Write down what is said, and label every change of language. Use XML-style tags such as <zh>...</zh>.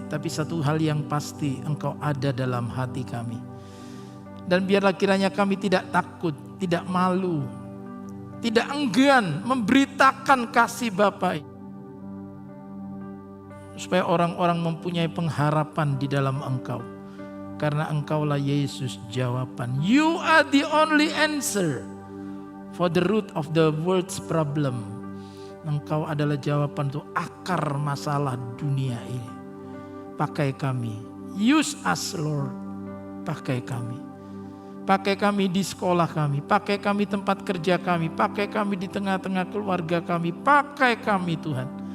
<id>Tapi satu hal yang pasti, Engkau ada dalam hati kami. Dan biarlah kiranya kami tidak takut, tidak malu, tidak enggan memberitakan kasih Bapa. Supaya orang-orang mempunyai pengharapan di dalam Engkau. Karena Engkaulah Yesus jawaban.</id> <en>You are the only answer for the root of the world's problem.</en> <id>Engkau adalah jawaban untuk akar masalah dunia ini. Pakai kami.</id> <en>Use us Lord.</en> <id>Pakai kami. Pakai kami di sekolah kami, pakai kami tempat kerja kami, pakai kami di tengah-tengah keluarga kami, pakai kami Tuhan.</id>